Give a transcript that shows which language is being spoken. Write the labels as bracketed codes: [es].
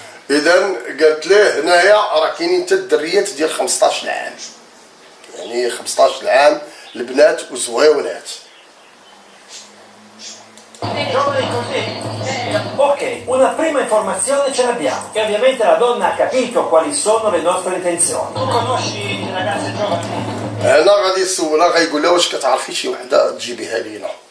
[ar] اذا قالت له هنايا راه كاينين حتى الدريات ديال 15 عام، يعني 15 عام البنات وزويونات. [it] Giovani così? Ok, una prima informazione ce l'abbiamo, che ovviamente la donna ha capito quali sono le nostre intenzioni. Tu conosci ragazze giovani? [ar] هنا غادي يسولها غايقول لها واش كتعرفي شي وحده تجيبيها لينا.